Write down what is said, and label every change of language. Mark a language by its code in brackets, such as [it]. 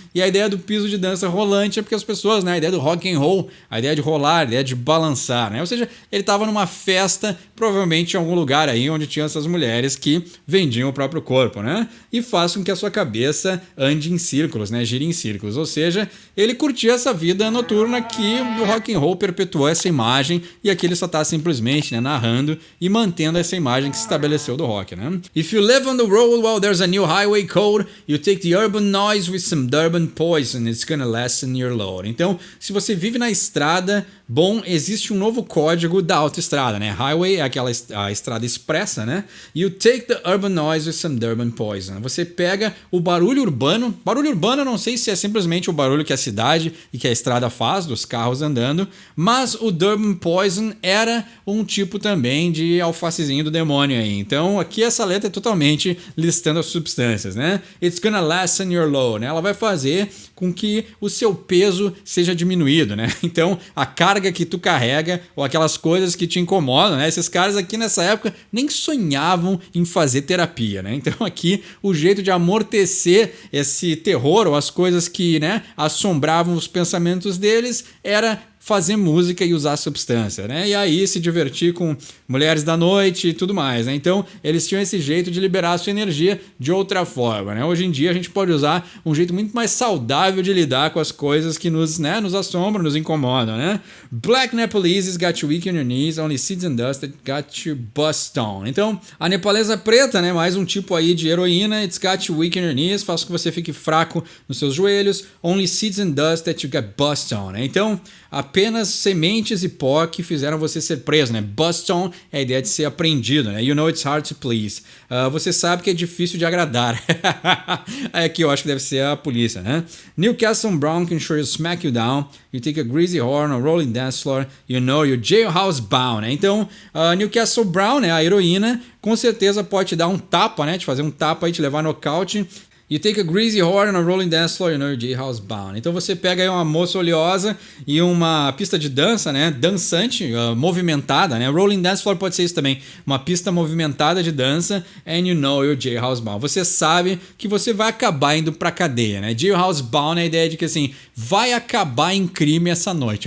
[pt] E a ideia do piso de dança rolante é porque as pessoas, né? A ideia do rock and roll, a ideia de rolar, a ideia de balançar, né? Ou seja, ele estava numa festa, provavelmente em algum lugar aí onde tinha essas mulheres que vendiam o próprio corpo, né? E faz com que a sua cabeça ande em círculos, né? Gire em círculos. Ou seja, ele curtia essa vida noturna que o rock and roll perpetuou essa imagem e aqui ele só está simplesmente, né, narrando e mantendo essa imagem que se estabeleceu do rock, né? [en] If you live on the road while there's a new highway code, you take the urban noise with some Durban poison, it's gonna lessen your load. [pt] Então, se você vive na estrada, bom, existe um novo código da autoestrada, né? Highway é a estrada expressa, né? [en] You take the urban noise with some Durban poison. [pt] Você pega o barulho urbano. Barulho urbano eu não sei se é simplesmente o barulho que a cidade e que a estrada faz, dos carros andando, mas o Durban poison era um tipo também de alfacezinho do demônio aí. Então aqui essa letra é totalmente listando as substâncias, né? [en] It's gonna lessen your load, [pt] né? Ela vai fazer com que o seu peso seja diminuído, né? Então a carga que tu carrega ou aquelas coisas que te incomodam, né? Esses caras aqui nessa época nem sonhavam em fazer terapia, né? Então aqui o jeito de amortecer esse terror ou as coisas que, né, assombravam os pensamentos deles era fazer música e usar substância, né? E aí se divertir com mulheres da noite e tudo mais, né? Então, eles tinham esse jeito de liberar a sua energia de outra forma, né? Hoje em dia a gente pode usar um jeito muito mais saudável de lidar com as coisas que nos assombram, nos incomodam, né? [en] Black Nepaleses got you weak on your knees, only seeds and dust that got you bust down. [pt] Então, a nepalesa preta, né? Mais um tipo aí de heroína, [en] it's got you weak on your knees, [pt] faz com que você fique fraco nos seus joelhos, [en] only seeds and dust that you got bust down, [pt] né? Então, apenas sementes e pó que fizeram você ser preso, né? Bust on é a ideia de ser apreendido, né? [en] You know it's hard to please. [pt] Você sabe que é difícil de agradar. Aqui eu acho que deve ser a polícia, né? [en] Newcastle Brown can sure smack you down. You take a greasy horn, a rolling dance floor. You know you're jailhouse bound, né? [pt] Então, Newcastle Brown, né? A heroína, com certeza pode te dar um tapa, né? Te fazer um tapa e te levar no nocaute. [en] You take a greasy whore on a rolling dance floor, you know you're jailhouse bound. [pt] Então você pega aí uma moça oleosa e uma pista de dança, né? Dançante, movimentada, né? Rolling dance floor pode ser isso também. Uma pista movimentada de dança, [en] and you know you're jailhouse bound. [pt] Você sabe que você vai acabar indo pra cadeia, né? Jailhouse bound é a ideia de que assim, vai acabar em crime essa noite.